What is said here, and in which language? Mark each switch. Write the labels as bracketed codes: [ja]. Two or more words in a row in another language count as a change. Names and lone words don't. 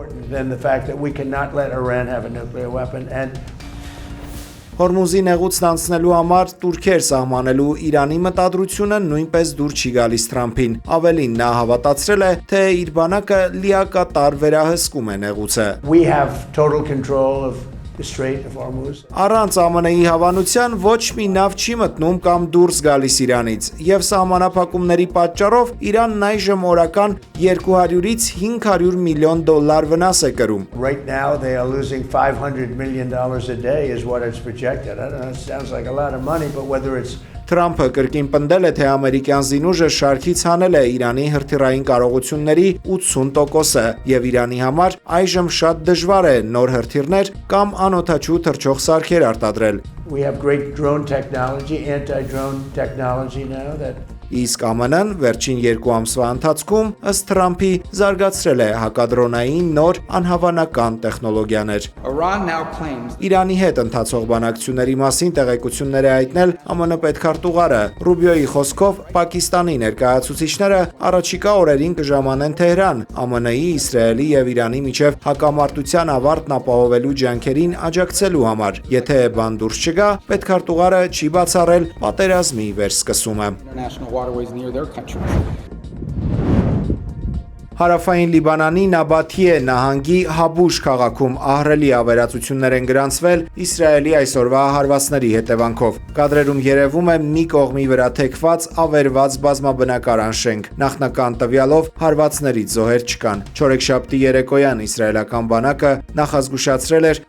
[hy] Հորմուզի նեղուցն անցնելու համար տուրքեր սահմանելու Իրանի մտադրությունը նույնպես դուր չի գալիս Թրամփին։ Ավելին, նա հավատացրել է, թե իր բանակը լիակատար վերահսկում է նեղուցը։ Առանց ԱՄՆ-ի հավանության ոչ մի նավ չի մտնում կամ դուրս գալիս Իրանից, եւ սահմանափակումների պատճառով Իրանն այժմ օրական 200-ից 500 միլիոն դոլար վնաս է կրում։ [en] Right now they are losing $500 million a day is what it's projected. I don't know, it sounds like a lot of money, but whether it's [hy] Թրամփը կրկին պնդել է, թե ամերիկյան զինուժը շարքից հանել է Իրանի հրթիռային կարողությունների 80%-ը եւ Իրանի համար այժմ շատ դժվար է նոր հրթիռներ կամ անօդաչու թռչող սարքեր արտադրել։ [en] We have great drone technology, anti-drone technology now that [hy] Իսկ ԱՄՆ-ն վերջին 2 ամսվա ընթացքում ըստ Թրամփի զարգացրել է հակադրոնային նոր անհավանական տեխնոլոգիաներ։ Իրանի հետ ընթացող բանակցությունների մասին տեղեկություններ է հայտնել ԱՄՆ պետքարտուղարը։ Ռուբիոյի խոսքով Պակիստանի ներկայացուցիչները առաջիկա օրերին կժամանեն Թեհրան ԱՄՆ-ի, Իսրայելի եւ Իրանի միջև հակամարտության ավարտն ապահովելու ջանքերին աջակցելու համար։ Եթե բան դուրս չգա, պետքարտուղարը չի բացառել պատերազմի վերսկսումը։ [en] waterways near their countries. [hy] Հարավային Լիբանանի Նաբաթիե նահանգի Հաբուշ քաղաքում ահռելի ավերածություններ են գրանցվել Իսրայելի այսօրվա հարվածների հետևանքով։ Կադրերում երևում է մի կողմի վրա թեքված ավերված բազմաբնակարան շենք։ Նախնական տվյալով հարվածներից զոհեր չկան։ Չորեքշաբթի երեկոյան իսրայելական բանակը նախազգուշացրել էր